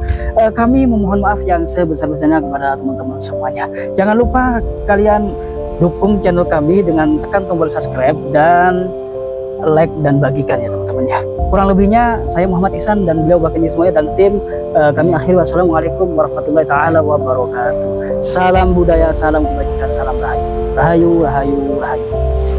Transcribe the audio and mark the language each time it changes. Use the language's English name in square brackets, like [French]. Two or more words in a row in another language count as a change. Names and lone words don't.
[Indonesian] Kami memohon maaf yang sebesar-besarnya kepada teman-teman semuanya. Jangan lupa kalian dukung channel kami dengan tekan tombol subscribe dan like dan bagikan ya teman-teman ya. Kurang lebihnya saya Muhammad Ihsan dan beliau bahkan juga semuanya dan tim kami akhiri. [Arabic] Wassalamualaikum warahmatullahi taala wabarakatuh. [Indonesian] Salam budaya, salam kebajikan, salam rahayu. Rahayu, rahayu, rahayu.